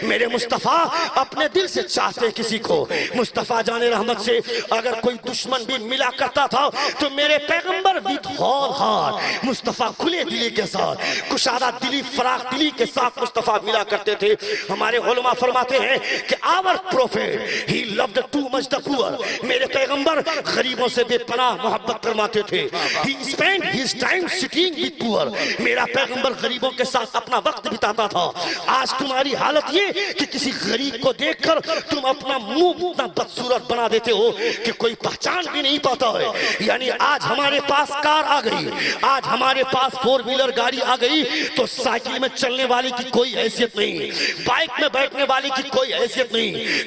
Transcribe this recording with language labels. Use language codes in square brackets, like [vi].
[ur] میرے مصطفیٰ اپنے دل سے چاہتے کسی کو. مصطفیٰ جان رحمت سے اگر کوئی دشمن بھی ملا کرتا تھا تو میرے پیغمبر ویت ہال ہار مصطفیٰ کھلے دلی کے ساتھ, کشادہ دلی, فراخ دلی کے ساتھ مصطفیٰ ملا کرتے تھے. ہمارے علماء فرماتے فرماتے ہیں کہ [en] our prophet he loved too much the poor. [ur] میرے پیغمبر غریبوں سے بے پناہ محبت فرماتے تھے. [en] he spent his time sitting with poor. [ur] میرا پیغمبر غریبوں کے ساتھ اپنا وقت بتاتا تھا. آج تمہاری حالت یہ کہ کسی غریب کو دیکھ کر تم اپنا منہ اتنا بدصورت بنا دیتے ہو کہ کوئی پہچان بھی نہیں پاتا ہے. یعنی آج ہمارے پاس کار آ گئی, آج ہمارے پاس 4 ویلر گاڑی آ گئی تو سائیکل میں چلنے والی کی کوئی حیثیت نہیں, بائک میں بیٹھنے والی کی کوئی حیثیت نہیں.